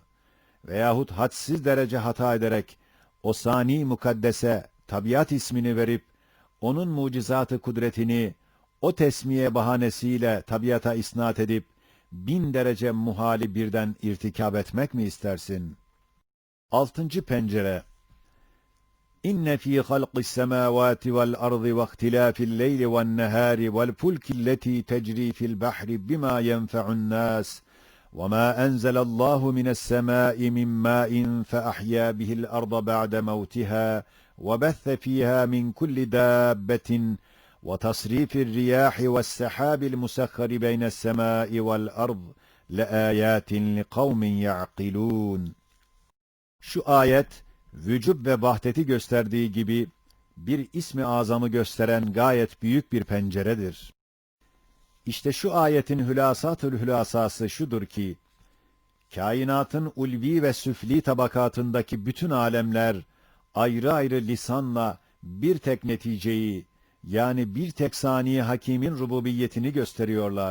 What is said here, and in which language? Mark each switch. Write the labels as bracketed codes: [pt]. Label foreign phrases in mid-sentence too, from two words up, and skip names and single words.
[tr] Veyahut hadsiz derece hata ederek, o sani mukaddese tabiat ismini verip, onun mucizatı kudretini, o tesmiye bahanesiyle tabiata isnat edip, 1000 derece muhali birden irtikab etmek mi istersin? 6. pencere. [ar] إِنَّ فِي خَلْقِ السَّمَاوَاتِ وَالْأَرْضِ وَاخْتِلَافِ اللَّيْلِ وَالنَّهَارِ وَالْفُلْكِ الَّتِي تَجْرِي فِي الْبَحْرِ بِمَا يَنْفَعُ النَّاسَ وَمَا أَنْزَلَ اللّٰهُ مِنَ السَّمَاءِ مِنْ مَاءٍ فَأَحْيَا بِهِ الْأَرْضَ بَعْدَ مَوْتِهَا وَبَثَّ فِيهَا مِنْ كُلِّ دَابَّةٍ وَتَصْرِيفِ الرِّيَاحِ وَالسَّحَابِ الْمُسَخَّرِ بَيْنَ السَّمَاءِ وَالْأَرْضِ لَآيَاتٍ لِقَوْمٍ يَعْقِلُونَ. [tr] Şu ayet, vücub ve vahdeti gösterdiği gibi, bir ismi azamı gösteren gayet büyük bir penceredir. İşte şu ayetin hülasatül hülasası şudur ki, kainatın ulvi ve süfli tabakatındaki bütün alemler, ayrı ayrı lisanla bir tek neticeyi, yani bir tek saniye hakimin rububiyetini gösteriyorlar.